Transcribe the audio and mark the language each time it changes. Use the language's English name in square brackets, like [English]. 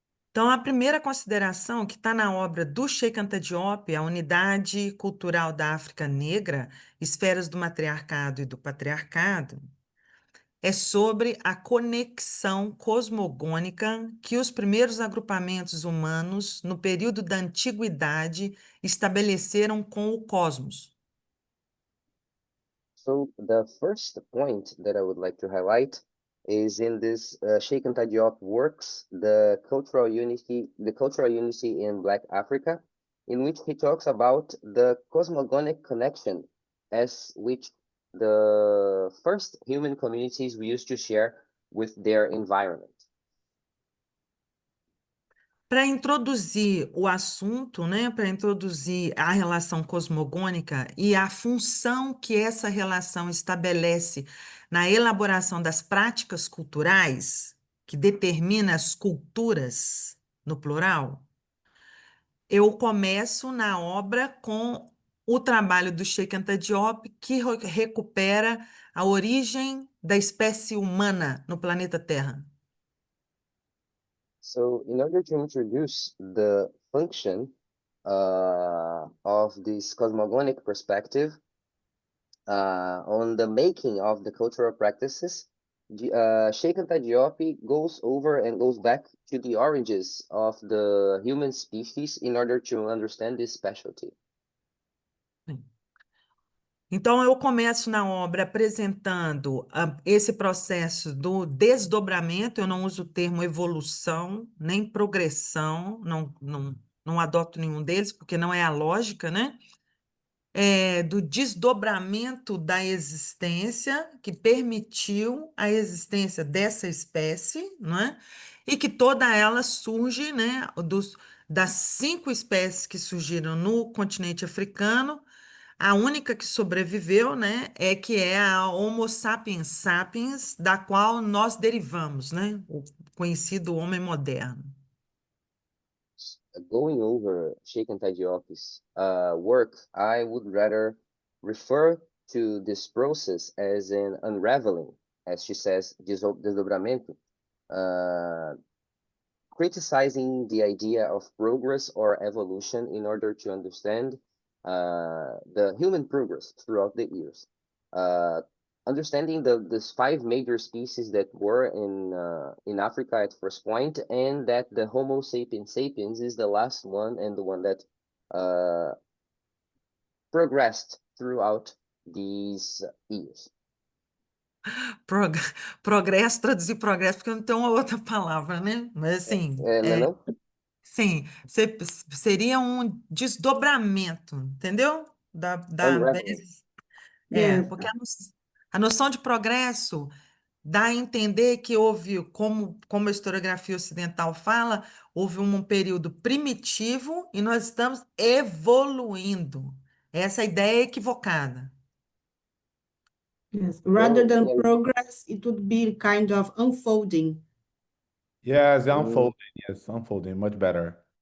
[Portuguese] Então, a primeira consideração que está na obra do Sheikh Anta Diop, A Unidade Cultural da África Negra, Esferas do Matriarcado e do Patriarcado, é sobre a conexão cosmogônica que os primeiros agrupamentos humanos, no período da antiguidade, estabeleceram com o cosmos. [English] So the first point that I would like to highlight is in this Sheikh Anta Diop works, the cultural unity in Black Africa, in which he talks about the cosmogonic connection as which the first human communities we used to share with their environment. [Portuguese] Para introduzir o assunto, né, para introduzir a relação cosmogônica e a função que essa relação estabelece na elaboração das práticas culturais, que determina as culturas, no plural, eu começo na obra com o trabalho do Sheikh Anta Diop, que recupera a origem da espécie humana no planeta Terra. [English] So in order to introduce the function of this cosmogonic perspective on the making of the cultural practices, Sheikh Anta Diop goes over and goes back to the origins of the human species in order to understand this specialty. [Portuguese] Então, eu começo na obra apresentando esse processo do desdobramento, eu não uso o termo evolução, nem progressão, não adoto nenhum deles, porque não é a lógica, né? Do desdobramento da existência que permitiu a existência dessa espécie, não é? E que toda ela surge, né, das 5 espécies que surgiram no continente africano, a única que sobreviveu, né, que é a Homo sapiens sapiens, da qual nós derivamos, né, o conhecido homem moderno. [English] Going over Sheikh Anta Diop's work, I would rather refer to this process as an unraveling, as she says, desdobramento, criticizing the idea of progress or evolution in order to understand the human progress throughout the years. Understanding these 5 major species that were in Africa at first point, and that the Homo sapiens sapiens is the last one and the one that progressed throughout these years. [Portuguese] Progresso, traduzir progresso, porque não tem uma outra palavra, né? Mas assim, Não? sim, seria um desdobramento, entendeu? [English] Unraveling. Yes. [Portuguese] Porque a noção de progresso dá a entender que houve, como a historiografia ocidental fala, houve um período primitivo e nós estamos evoluindo. Essa ideia é equivocada. [English] Yes. Rather than yeah. progress, it would be kind of unfolding. Yes, unfolding, much better.